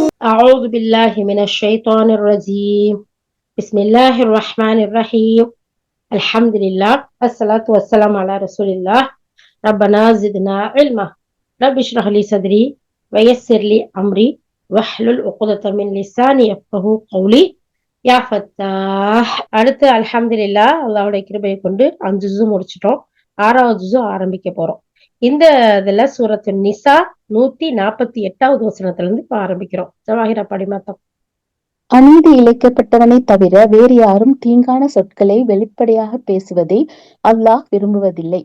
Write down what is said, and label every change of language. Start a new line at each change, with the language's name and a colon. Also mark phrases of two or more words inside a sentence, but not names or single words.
Arabic: أعوذ بالله من الشيطان الرجيم. بسم الله الرحمن الرحيم. الحمد لله الصلاة والسلام على رسول الله. ربنا زدنا علما. رب اشرح لي صدري ويسر لي أمري واحلل عقدة من لساني يفقهوا قولي. يا فتاح.
Tamil: அடுத்து அல்ஹம்துலில்லாஹ் அல்லாஹ்வுடைய கிருபையை கொண்டு 5 ஜுஸு முடிச்சிட்டோம். 6வது ஜுஸு ஆரம்பிக்க போறோம். இந்த இதுல சூரத்து நிசா 148வது வசனத்துல இருந்து இப்ப ஆரம்பிக்கிறோம். ஜவாஹிரா படிமாத்தம். அநீதி இழைக்கப்பட்டவனைத் தவிர வேறு யாரும் தீங்கான சொற்களை வெளிப்படையாக பேசுவதை அல்லாஹ் விரும்புவதில்லை.